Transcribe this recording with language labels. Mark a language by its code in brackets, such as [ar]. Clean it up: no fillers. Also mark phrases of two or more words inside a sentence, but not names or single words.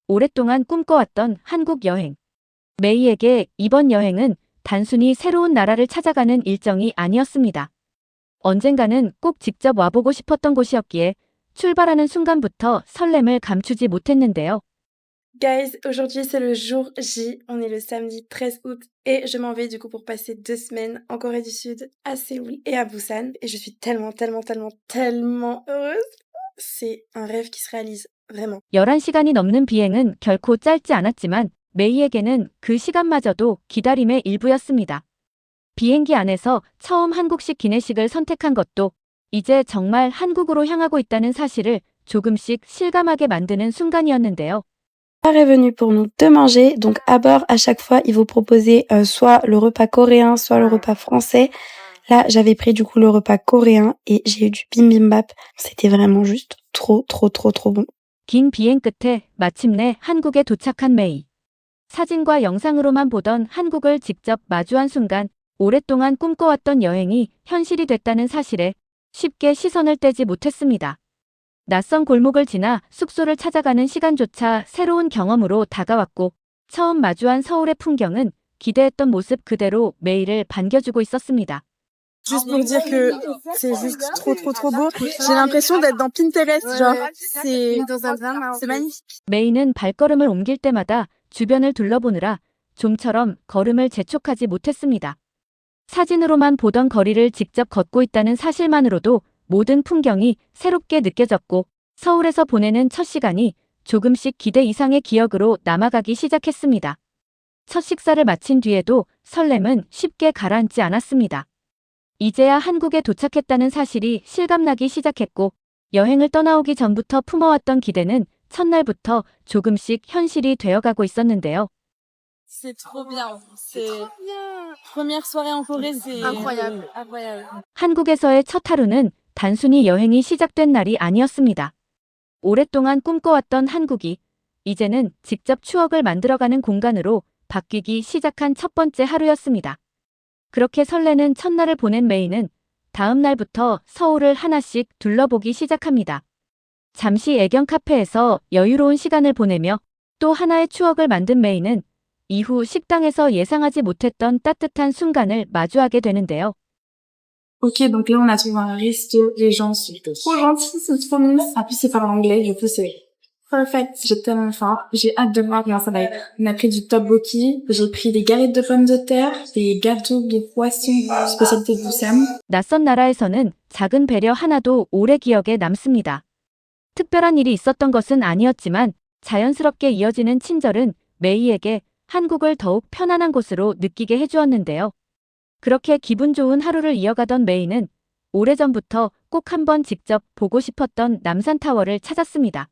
[ko] 오랫동안 꿈꿔왔던 한국 여행. 메이에게 이번 여행은 단순히 새로운 나라를 찾아가는 일정이 아니었습니다. 언젠가는 꼭 직접 와보고 싶었던 곳이었기에 출발하는 순간부터 설렘을 감추지 못했는데요. [fr] Guys, aujourd'hui c'est le jour J, on est le samedi 13 août et je m'en vais du coup pour passer 2 semaines en Corée du Sud, à Séoul et à Busan et je suis tellement heureuse. C'est un rêve qui se réalise, vraiment. [ko] 11시간이 넘는 비행은 결코 짧지 않았지만 메이에게는 그 시간마저도 기다림의 일부였습니다. 비행기 안에서 처음 한국식 기내식을 선택한 것도 이제 정말 한국으로 향하고 있다는 사실을 조금씩 실감하게 만드는 순간이었는데요. [fr] Est venu pour nous de manger, donc à bord à chaque fois ils vous proposaient soit le repas coréen, soit le repas français. Là j'avais pris du coup le repas coréen et j'ai eu du bibimbap. C'était vraiment juste trop bon. [ko] 긴 비행 끝에 마침내 한국에 도착한 메이. 사진과 영상으로만 보던 한국을 직접 마주한 순간 오랫동안 꿈꿔왔던 여행이 현실이 됐다는 사실에 쉽게 시선을 떼지 못했습니다. 낯선 골목을 지나 숙소를 찾아가는 시간조차 새로운 경험으로 다가왔고 처음 마주한 서울의 풍경은 기대했던 모습 그대로 메이를 반겨주고 있었습니다. [fr] Juste pour dire que c'est juste trop beau. J'ai l'impression d'être dans Pinterest, genre c'est magnifique. [ko] 메이는 발걸음을 옮길 때마다 주변을 둘러보느라 좀처럼 걸음을 재촉하지 못했습니다. 사진으로만 보던 거리를 직접 걷고 있다는 사실만으로도 모든 풍경이 새롭게 느껴졌고 서울에서 보내는 첫 시간이 조금씩 기대 이상의 기억으로 남아가기 시작했습니다. 첫 식사를 마친 뒤에도 설렘은 쉽게 가라앉지 않았습니다. 이제야 한국에 도착했다는 사실이 실감나기 시작했고 여행을 떠나오기 전부터 품어왔던 기대는 첫날부터 조금씩 현실이 되어가고 있었는데요. [fr] C'est trop bien. C'est première soirée en Corée, c'est incroyable. [ko] 한국에서의 첫 하루는 단순히 여행이 시작된 날이 아니었습니다. 오랫동안 꿈꿔왔던 한국이 이제는 직접 추억을 만들어가는 공간으로 바뀌기 시작한 첫 번째 하루였습니다. 그렇게 설레는 첫날을 보낸 메이는 다음 날부터 서울을 하나씩 둘러보기 시작합니다. 잠시 애견 카페에서 여유로운 시간을 보내며 또 하나의 추억을 만든 메이는 이후 식당에서 예상하지 못했던 따뜻한 순간을 마주하게 되는데요. [fr] Ok, donc là on a trouvé un resto, les gens sont trop gentils, c'est trop mignon. En plus c'est parle anglais, du coup c'est perfect. J'ai tellement faim, j'ai hâte de voir comment ça va être. On a pris du tteokbokki, j'ai pris des galettes de pommes de terre, des gâteaux de poisson, spécialité de Busan. [ko] 낯선 나라에서는 작은 배려 하나도 오래 기억에 남습니다. 특별한 일이 있었던 것은 아니었지만 자연스럽게 이어지는 친절은 메이에게 한국을 더욱 편안한 곳으로 느끼게 해주었는데요. 그렇게 기분 좋은 하루를 이어가던 메이는 오래전부터 꼭 한번 직접 보고 싶었던 남산타워를 찾았습니다.